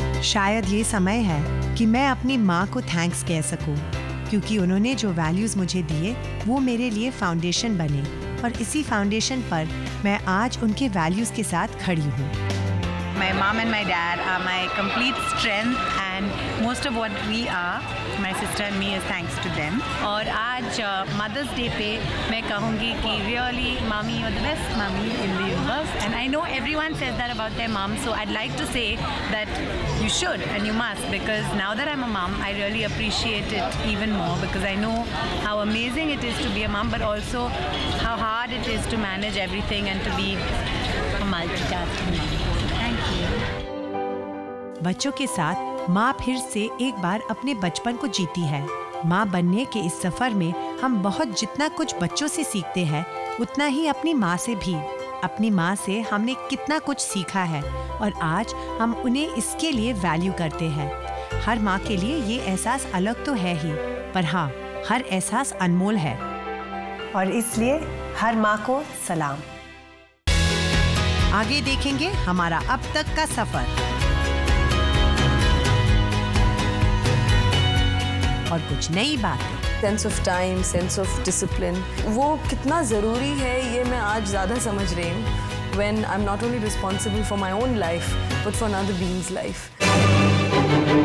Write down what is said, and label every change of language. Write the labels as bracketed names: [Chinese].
[Hindi] शायद ये समय है कि मैं अपनी माँ को थैंक्स कह सकूं, क्योंकि उन्होंने जो वैल्यूज मुझे दिए वो मेरे लिए फाउंडेशन बने और इसी फाउंडेशन पर मैं आज उनके वैल्यूज के साथ खड़ी हूँ। [English] My mom and my dad are my complete strength and most of what we are, my sister and me, is thanks to them. [Hindi] और आज Mother's Day पे मैं कहूँगी कि [English] really mommy you're the best mommy in the universe, and I know everyone says that about their mom, so I'd like to say that you should and you must, because now that I'm a mom I really appreciate it even more, because I know how amazing it is to be a mom, but also how hard it is to manage everything and to be a multitasking mom. [Hindi] बच्चों के साथ माँ फिर से एक बार अपने बचपन को जीती है। माँ बनने के इस सफर में हम बहुत जितना कुछ बच्चों से सीखते हैं उतना ही अपनी माँ से भी। अपनी माँ से हमने कितना कुछ सीखा है और आज हम उन्हें इसके लिए वैल्यू करते हैं। हर माँ के लिए ये एहसास अलग तो है ही, पर हाँ, हर एहसास अनमोल है और इसलिए हर माँ को सलाम। आगे देखेंगे हमारा अब तक का सफर और कुछ नई बातें। Sense of time, sense of discipline, वो कितना ज़रूरी है ये मैं आज ज़्यादा समझ रही हूँ। [English] when I'm not only responsible for my own life but for another being's life.